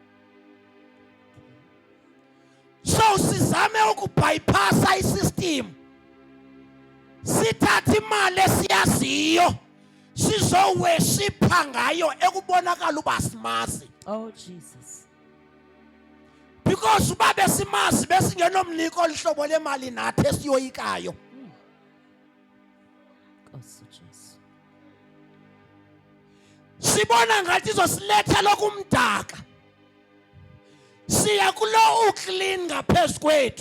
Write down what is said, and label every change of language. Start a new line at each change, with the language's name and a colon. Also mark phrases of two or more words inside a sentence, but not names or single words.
Xhosa: So sizame ukubypassa isystem. Sithatha imali esiyaziyo sizoweshipha ngayo ekubonakala uba simazi.
English: Oh Jesus.
Xhosa: Because uba besimazi besingenomniko olihlobo lemali nathi esiyoyikayo. Nkosi Jesu. Sibona ngathi izosiletha lokumdaka. Siya kulo uclean ngaphezulu kwethu.